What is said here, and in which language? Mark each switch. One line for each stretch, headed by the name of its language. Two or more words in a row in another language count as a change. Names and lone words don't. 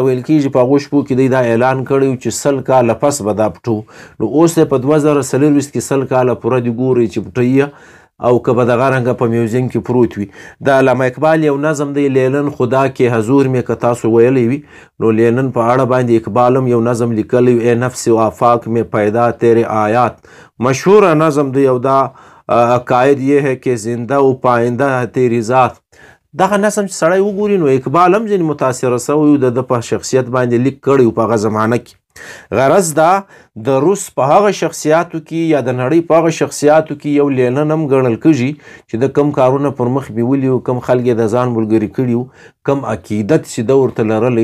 Pashto: ویل کېږي په هغو شپو کې دی دا اعلان کړی و چې 100 کاله پس به دا پټو. نو اوس یې په 2024 کې 100 کاله پوره دي، ګورئ چې پټوي او که به دغه رنګه په میوزیم کې پروت وي. د علامه اقبال یو نظم دی لیلن خدا کې حضور مې که تاسو ویلی وي نو لیلن په اړه باندې اقبال هم یو نظم لیکلی
Urdu: ای نفس و آفاق میں پیدا تیرے آیات.
Pashto: مشهوره نظم دی او دا عقاید
Urdu: یہ ہے کہ زندہ و پائندہ تیری ذات.
Pashto: دغه نظم چې سړی وګوري نو اقبال هم ځینې متاثره سوی و د په شخصیت باندې لیک کړی و په هغه زمانه کې. غرض دا د روس په هغه شخصیاتو کې یا د نړۍ په هغه شخصیاتو کې یو لینن هم ګڼل کېږي چې د کم کارونه پر مخ بیولي وو، کم خلک یې د ځان ملګري کړي وو، کم عقیدت چې ده ورته لرلی.